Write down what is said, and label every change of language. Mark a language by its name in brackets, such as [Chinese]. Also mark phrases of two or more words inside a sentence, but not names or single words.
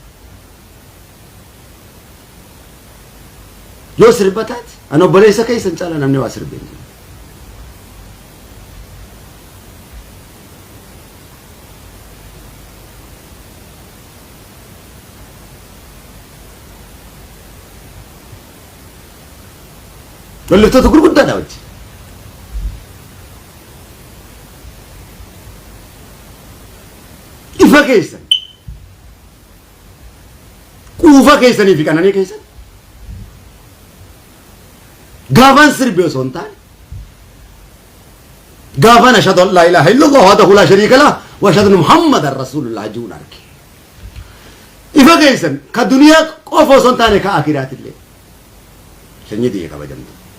[Oromo] an obboleessa keessan caala namni waa sirbeen walliftoota gurguddaadha wajji ifa keessan quufa keessanii fi qananii keessan gaafan sirbi osoo hin taane gaafan [Arabic] أشهد أن لا إله إلا الله وحده لا شريك له وأشهد أن محمدا رسول الله [Oromo] jechuun arge ifa keessan ka duniyaa qofa osoo hin taane ka akiraatillee sanyii diyee kabajamtu